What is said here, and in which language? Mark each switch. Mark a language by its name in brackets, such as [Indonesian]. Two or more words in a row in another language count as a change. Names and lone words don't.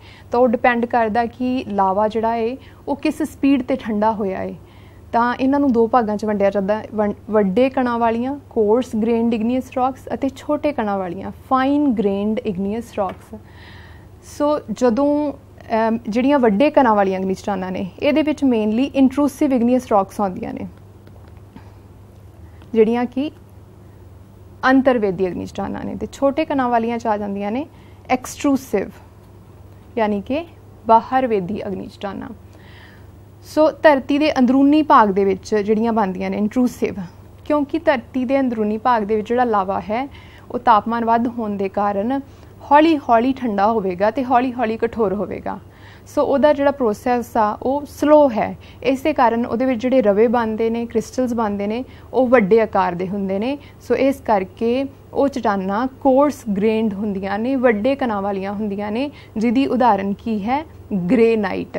[Punjabi] ਤੋ ਓਹ ਡਿਪੈਂਡ ਕਰਦਾ ਕਿ ਲਾਵਾ ਜਿਹੜਾ ਹੈ ਵੋ ਕਿਸ ਸਪੀਡ ਤੇ ਠੰਡਾ ਹੋਇਆ ਹੈ। ਤਾਂ ਇਨ੍ਹਾਂ ਨੂੰ ਦੋ ਭਾਗਾਂ ਚ ਵੰਡਿਆ ਜਾਂਦਾ, ਵੱਡੇ ਕਣਾਂ ਵਾਲੀਆਂ [English] coarse grained igneous rocks [Punjabi] ਅਤੇ ਛੋਟੇ ਕਣਾਂ ਵਾਲੀਆਂ [English] fine grained igneous rocks. [Punjabi] ਸੋ ਜਦੋਂ ਜਿਹੜੀਆਂ ਵੱਡੇ ਕਣਾਂ ਵਾਲੀਆਂ ਅਗਨੀ ਚਟਾਨਾਂ ਨੇ ਇਹਦੇ ਵਿੱਚ [English] mainly intrusive igneous rocks [Punjabi] ਆਉਂਦੀਆਂ ਨੇ, ਜਿਹੜੀਆਂ ਕਿ ਅੰਤਰਵੇਦੀ ਅਗਨੀ ਚਟਾਨਾਂ ਨੇ। ਤੇ ਛੋਟੇ ਕਣਾਂ ਵਾਲੀਆਂ ਚ ਆ ਜਾਂਦੀਆਂ ਨੇ ਐਕਸਟਰੂਸਿਵ ਯਾਨੀ ਕਿ ਬਾਹਰਵੇਦੀ ਅਗਨੀ ਚਟਾਨਾਂ। ਸੋ ਧਰਤੀ ਦੇ ਅੰਦਰੂਨੀ ਭਾਗ ਦੇ ਵਿੱਚ ਜਿਹੜੀਆਂ ਬਣਦੀਆਂ ਨੇ ਇੰਟਰੂਸਿਵ, ਕਿਉਂਕਿ ਧਰਤੀ ਦੇ ਅੰਦਰੂਨੀ ਭਾਗ ਦੇ ਵਿੱਚ ਜਿਹੜਾ ਲਾਵਾ ਹੈ ਉਹ ਤਾਪਮਾਨ ਵੱਧ ਹੋਣ ਦੇ ਕਾਰਨ ਹੌਲੀ ਹੌਲੀ ਠੰਡਾ ਹੋਗਾ ਤੋ ਹੌਲੀ ਹੌਲੀ ਕਠੋਰ ਹੋਗਾ। सो ਉਹਦਾ ਜਿਹੜਾ ਪ੍ਰੋਸੈਸ ਆ ਉਹ ਸਲੋ ਹੈ। ਇਸੇ ਕਾਰਨ ਉਹਦੇ ਵਿੱਚ ਜਿਹੜੇ ਰਵੇ ਬਣਦੇ ਨੇ, ਕ੍ਰਿਸਟਲਸ ਬਣਦੇ ਨੇ, ਉਹ ਵੱਡੇ ਆਕਾਰ ਦੇ ਹੁੰਦੇ ਨੇ। ਸੋ ਇਸ ਕਰਕੇ ਉਹ ਚਟਾਨਾਂ [English] coarse grained [Punjabi] ਹੁੰਦੀਆਂ ਨੇ, ਵੱਡੇ ਕਣਾਂ ਵਾਲੀਆਂ ਹੁੰਦੀਆਂ ਨੇ, ਜਿਹਦੀ ਉਦਾਹਰਨ ਕੀ ਹੈ, ਗ੍ਰੇਨਾਈਟ।